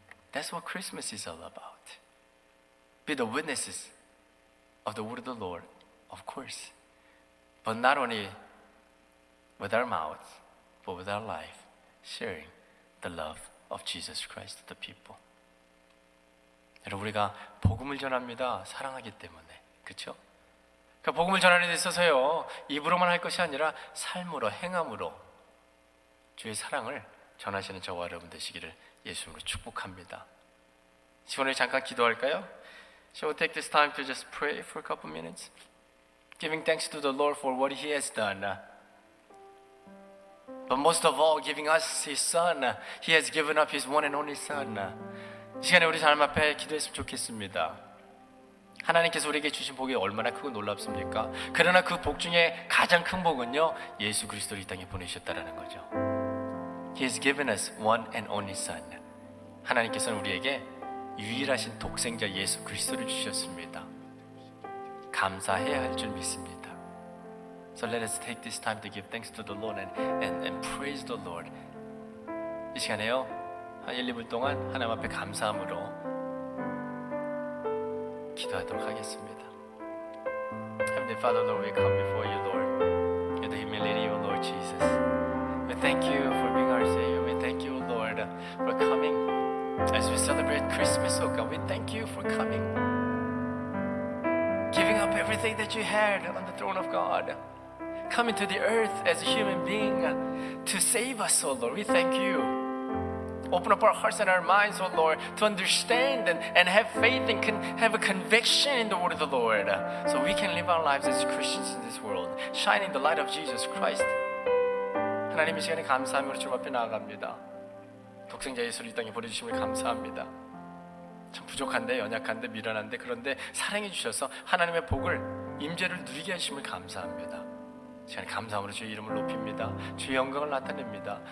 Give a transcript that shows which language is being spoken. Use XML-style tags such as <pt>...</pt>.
<en>That's what Christmas is all about. Be the witnesses of the word of the Lord, of course, but not only with our mouths, but with our life, sharing the love of Jesus Christ to the people.</en> <ko>여러분, 우리가 복음을 전합니다. 사랑하기 때문에, 그렇죠? 그러니까 복음을 전하는 데 있어서요, 입으로만 할 것이 아니라 삶으로, 행함으로 주의 사랑을 전하시는 저와 여러분 되시기를 예수님으로 축복합니다. 오늘 잠깐 기도할까요?</ko> <en>Shall we take this time to just pray for a couple minutes? Giving thanks to the Lord for what He has done. But most of all, giving us His Son. He has given up His one and only Son.</en> <ko>이 시간에 우리 하나님 앞에 기도했으면 좋겠습니다. 하나님께서 우리에게 주신 복이 얼마나 크고 놀랍습니까? 그러나 그 복 중에 가장 큰 복은요, 예수 그리스도를 이 땅에 보내셨다라는 거죠.</ko> <en>He has given us one and only Son.</en> <ko>하나님께서는 우리에게 유일하신 독생자 예수 그리스도를 주셨습니다. 감사해야 할 줄 믿습니다.</ko> <en>So let us take this time to give thanks to the Lord and praise the Lord.</en> <ko>이 시간에요, 한 1, 2분 동안 하나님 앞에 감사함으로 기도하도록 하겠습니다.</ko> <en>Heavenly Father, Lord, we come before you, Lord, in the humility of Lord Jesus. We thank you for being our Savior. We thank you, Lord, for coming as we celebrate Christmas. Oh God, we thank you for coming, giving up everything that you had on the throne of God, coming to the earth as a human being to save us, oh Lord. We thank you. Open up our hearts and our minds, oh Lord, to understand and have faith and have a conviction in the word of the Lord, so we can live our lives as Christians in this world, shining the light of Jesus Christ.</en> <ko>하나님, 이 시간에 감사함으로 주님 앞에 나아갑니다. 독생자 예수를 이 땅에 보내주심을 감사합니다. 참 부족한데, 연약한데, 미련한데, 그런데 사랑해 주셔서 하나님의 복을, 임재를 누리게 하심을 감사합니다. 시간에 감사함으로 주의 이름을 높입니다. 주의 영광을 나타냅니다.</ko>